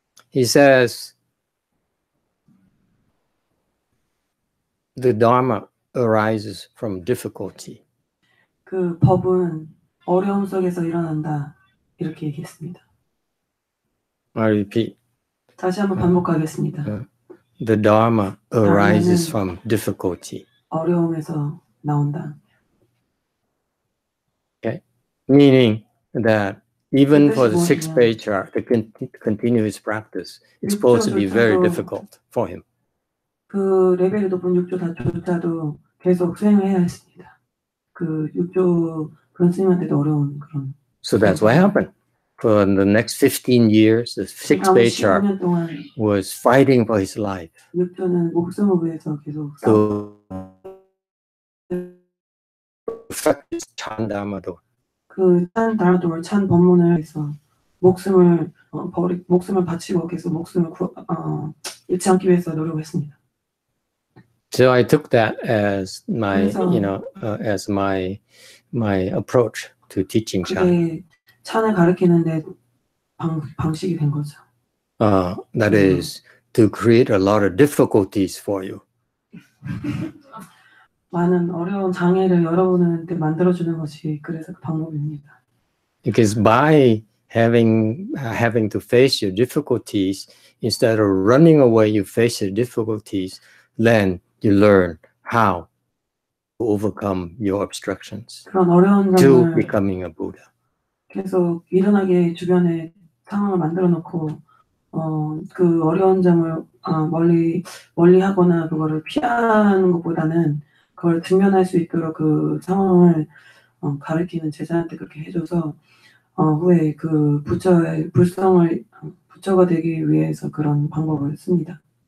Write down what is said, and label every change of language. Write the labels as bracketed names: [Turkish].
[English] He says, the Dharma arises from difficulty. [Korean] 그 법은 어려움 속에서 일어난다. 이렇게 얘기했습니다. [English] I repeat. [Korean] 다시 한번 반복하겠습니다. [English] the dharma arises from difficulty. [Korean] 어려움에서 나온다. [English] Okay, meaning that even for the sixth patriarch to continue his practice, it's supposed to be very difficult for him. [Korean] 그 레벨이 높은 육조조차도 계속 수행을 해야 했습니다. 그 육조 그런 스님한테도 어려운 그런. [English] So that's what happened. For the next 15 years, the sixth patriarch was fighting for his life. [Korean] 육조는 목숨을 위해서 계속 [English] to practice Chan Dharma Door. [Korean] 그 찬 다마도어 찬 법문을 해서 목숨을 바치고 계속 목숨을 잃지 않기 위해서 노력했습니다. [English] So I took that as my, as my approach to teaching Chan. [Korean] 그게 찬을 가르치는데 방식이 된 거죠. [English] That is to create a lot of difficulties for you. [Korean] 많은 어려운 장애를 여러분한테 만들어주는 것이 그래서 그 방법입니다. [English] Because by having to face your difficulties, instead of running away, you face your difficulties, then you learn how to overcome your obstructions [Korean] 그런 어려운 [English] to [Korean] 점을 [English] becoming a Buddha. [Korean] 계속 일어나게 주변에 상황을 만들어 놓고 그 어려운 점을 멀리 하거나 그거를 피하는 것보다는 그걸 직면할 수 있도록 그 상황을 가르치는 제자한테 그렇게 해줘서 후에 그 부처의 부처가 되기 위해서 그런 방법을 씁니다.